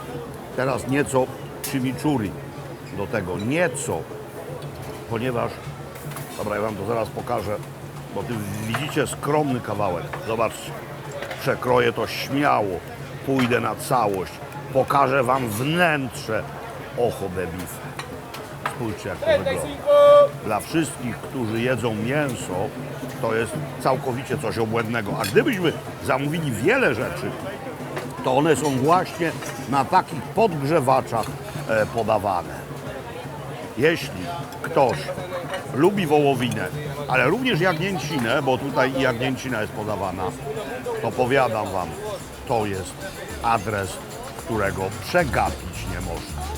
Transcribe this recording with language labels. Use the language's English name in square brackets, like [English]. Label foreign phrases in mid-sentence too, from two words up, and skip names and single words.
[Polish] Dobra, teraz nieco chimichurri. do tego nieco, ponieważ, dobra, ja wam to zaraz pokażę, bo ty widzicie skromny kawałek. Zobaczcie, przekroję to śmiało, pójdę na całość, pokażę wam wnętrze [Spanish] ocho de bife. [Polish] Spójrzcie, jak to wygląda. Dla wszystkich, którzy jedzą mięso, to jest całkowicie coś obłędnego. A gdybyśmy zamówili wiele rzeczy, to one są właśnie na takich podgrzewaczach podawane. Jeśli ktoś lubi wołowinę, ale również jagnięcinę, bo tutaj i jagnięcina jest podawana, to powiadam wam, to jest adres, którego przegapić nie można.